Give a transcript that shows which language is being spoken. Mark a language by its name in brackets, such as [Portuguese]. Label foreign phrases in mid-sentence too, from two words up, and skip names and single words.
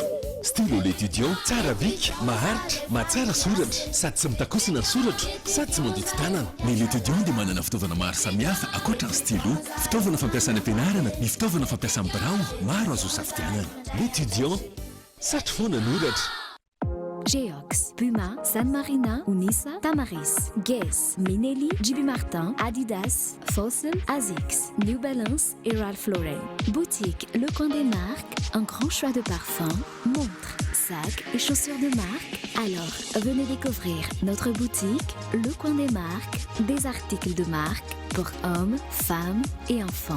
[Malagasy] Stylo l'étudiant tsara vika, maharitra, mahatsara soratra, sady tsy mitakosina ny soratra, sady tsy mandoto tanana. Ny l'étudiant dia manana fitaovana maro samihafa ankoatra ny stylo, fitaovana fampiasana ampianarana, ny fitaovana fampiasana birao, maro azo safidianana. L'étudiant satry foana ny oratra. [French] Geox, Puma, San Marina, Unisa, Tamaris, Guess, Minelli, JB Martin, Adidas, Fossil, Asics, New Balance et Ralph Lauren. Boutique Le Coin des Marques, un grand choix de parfums, montres, sacs et chaussures de marque. Alors, venez découvrir notre boutique Le Coin des Marques, des articles de marque pour hommes, femmes et enfants.